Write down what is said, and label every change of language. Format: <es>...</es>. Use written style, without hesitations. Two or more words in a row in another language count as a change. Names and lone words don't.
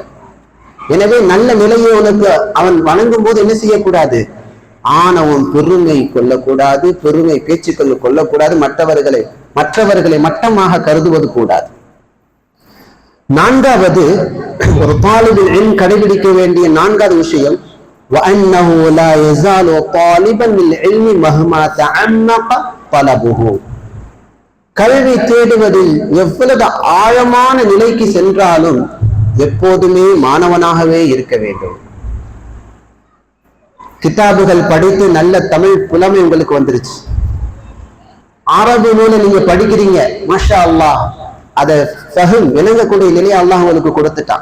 <ta>எனவே நல்ல நிலையை உனக்கு அவன் வணங்கும் போது என்ன செய்யக்கூடாது? ஆணவம், பெருமை கொள்ளக்கூடாது, பெருமை பேச்சுக்கள் கொள்ளக்கூடாது, மற்றவர்களை மட்டமாக கருதுவது கூடாது. நான்காவது, ஒரு</ta> <ar>طالب العلم</ar> <ta>கடைபிடிக்க வேண்டிய நான்காவது விஷயம்,</ta> <ar>وأنه لا يزال طالبا للعلم مهما تعمق طلبه.</ar> <ta>கல்வி தேடுவதில் எவ்வளவு ஆழமான நிலைக்கு சென்றாலும் எப்போதுமே மாணவனாகவே இருக்க வேண்டும். கிதாபுகள் படித்து நல்ல தமிழ் புலமை உங்களுக்கு வந்துருச்சு, அரபு நூலை நீங்க படிக்கிறீங்க,</ta> <ar>ما شاء الله,</ar> <ta>அதை ஃபஹம் விளங்கக்கூடிய நிலையை அல்லாஹ் உங்களுக்கு கொடுத்துட்டான்.</ta>